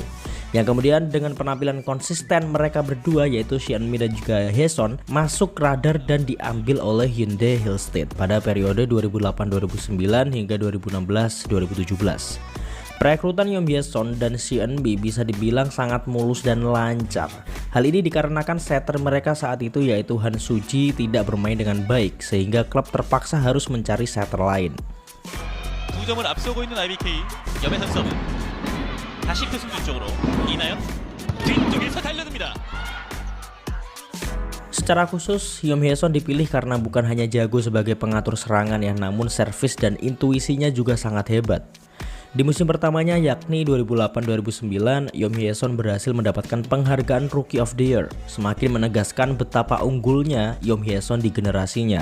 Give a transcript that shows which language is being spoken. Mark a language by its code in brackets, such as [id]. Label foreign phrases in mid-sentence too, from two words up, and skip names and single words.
[id] Yang kemudian dengan penampilan konsisten mereka berdua yaitu Shi Eun-mi dan juga Hyeson masuk radar dan diambil oleh Hyundai Hillstead pada periode 2008-2009 hingga 2016-2017. Perekrutan Yeom Hyeson dan Shi Eun-mi bisa dibilang sangat mulus dan lancar. Hal ini dikarenakan setter mereka saat itu yaitu Han Soo-ji tidak bermain dengan baik sehingga klub terpaksa harus mencari setter lain. [ko] 2 점을 앞서고 있는 IBK 염혜 선수는 다시 표승준 쪽으로 이나연 뒤쪽에서 달려듭니다. [id] Secara khusus, Yeom Hyeson dipilih karena bukan hanya jago sebagai pengatur serangan ya, namun servis dan intuisinya juga sangat hebat. Di musim pertamanya yakni 2008-2009, Yeom Hyeson berhasil mendapatkan penghargaan [en] Rookie of the Year, [id] semakin menegaskan betapa unggulnya Yeom Hyeson di generasinya.